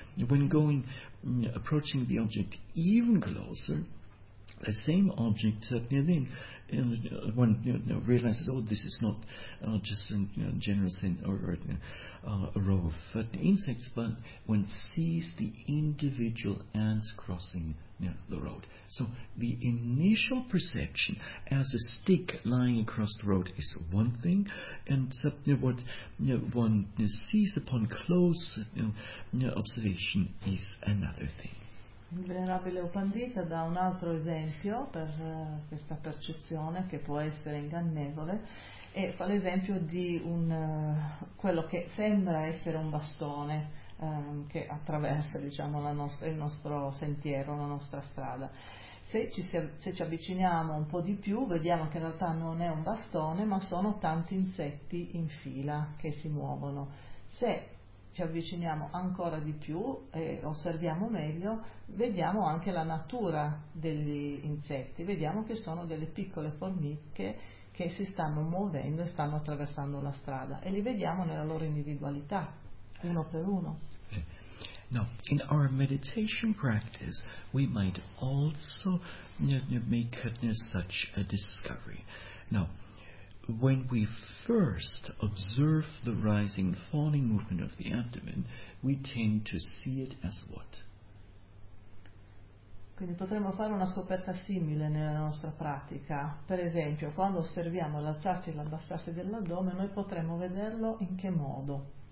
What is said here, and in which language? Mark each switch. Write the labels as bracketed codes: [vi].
[en] When going, approaching the object even closer, the same object realizes, oh, this is not just a general sense or a row of insects, but one sees the individual ants crossing the road. So the initial perception as a stick lying across the road is one thing, and what one sees upon close observation is another thing. [it] Il Venerabile Upandita dà un altro esempio per questa percezione che può essere ingannevole e fa l'esempio di quello che sembra essere un bastone che attraversa il nostro sentiero, la nostra strada. Se ci avviciniamo un po' di più vediamo che in realtà non è un bastone ma sono tanti insetti in fila che si muovono. Se ci avviciniamo ancora di più e osserviamo meglio, vediamo anche la natura degli insetti, vediamo che sono delle piccole formiche che si stanno muovendo e stanno attraversando la strada e li vediamo nella loro individualità, uno per uno. [en] Now, in our meditation practice, we might also make such a discovery. Now, when we first observe the rising and falling movement of the abdomen, we tend to see it as what? [it] Quindi potremmo fare una scoperta simile nella nostra pratica. Per esempio, quando osserviamo l'alzarsi e l'abbassarsi dell'addome, noi potremmo vederlo in che modo?